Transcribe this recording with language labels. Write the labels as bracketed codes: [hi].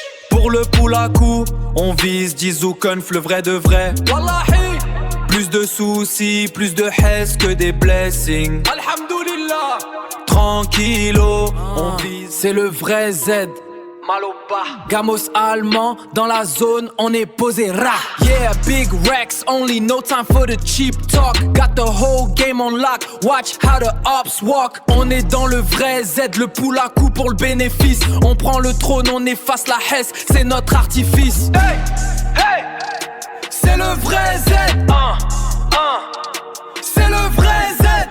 [fr] Pour le poulakou, on vise Dizoukenf, le vrai de vrai. Wallahi. Plus de soucis, plus de hess que des blessings. Alhamdoulilah. Tranquillo, on vise, c'est le vrai Z. Maloba. Gamos allemand, dans la zone, on est posé ra. [en] Yeah, big Rex, only no time for the cheap talk. Got the whole game on lock, watch how the ops walk. [fr] On est dans le vrai Z, le poulakou pour le bénéfice. On prend le trône, on efface la hesse, c'est notre artifice. Hey, hey, c'est le vrai Z. C'est le vrai Z.